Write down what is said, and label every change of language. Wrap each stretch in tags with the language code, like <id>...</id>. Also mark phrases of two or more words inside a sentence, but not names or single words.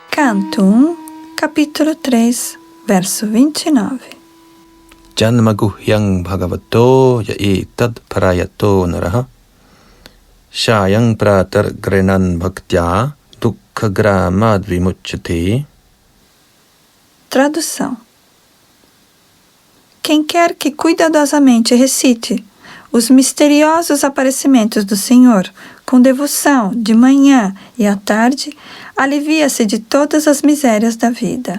<pt>Canto 1, capítulo 3, verso 29.</pt> <sa>जन्मगुह्यं भगवतो य एतत् प्रयतो नरः सायं प्रातर्गृणन् भक्त्या दुःखग्रामाद्विमुच्यते.</sa> <pt>Tradução: quem quer que cuidadosamente recite os misteriosos aparecimentos do Senhor com devoção de manhã e à tarde, alivia-se de todas as misérias da vida.</pt>